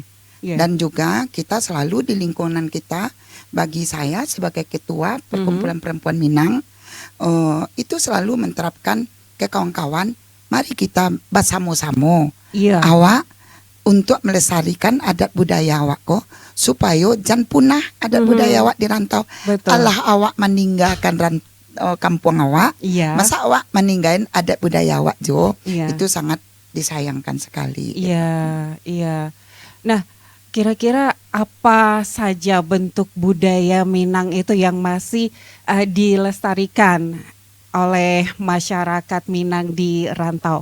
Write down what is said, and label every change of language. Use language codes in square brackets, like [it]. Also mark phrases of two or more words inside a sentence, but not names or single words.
[id] Dan juga kita selalu di lingkungan kita, bagi saya sebagai ketua perkumpulan perempuan Minang, itu selalu menerapkan ke kawan-kawan, mari kita bersama-sama awak untuk melestarikan adat budaya awak kok, supaya jangan punah adat budaya awak di rantau. Allah awak meninggalkan kampung awak, masa awak meninggalkan adat budaya awak jo, itu sangat disayangkan sekali. Iya. Nah, kira-kira apa saja bentuk budaya Minang itu yang masih dilestarikan oleh masyarakat Minang di rantau?